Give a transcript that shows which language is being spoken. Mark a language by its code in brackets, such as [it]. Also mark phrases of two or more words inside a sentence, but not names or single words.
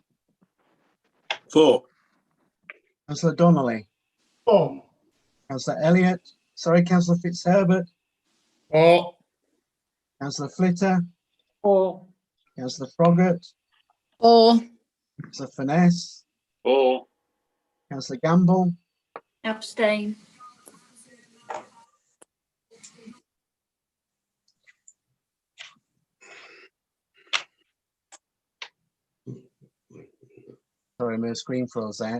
[en] 4. Councillor Donnelly. 4. Councillor Elliott. Sorry, Councillor Fitzherbert. 4. Councillor Flitter. 4. Councillor Froggatt. 4. Councillor Finesse. 4. Councillor Gamble. Abstain. Sorry, my screen froze out.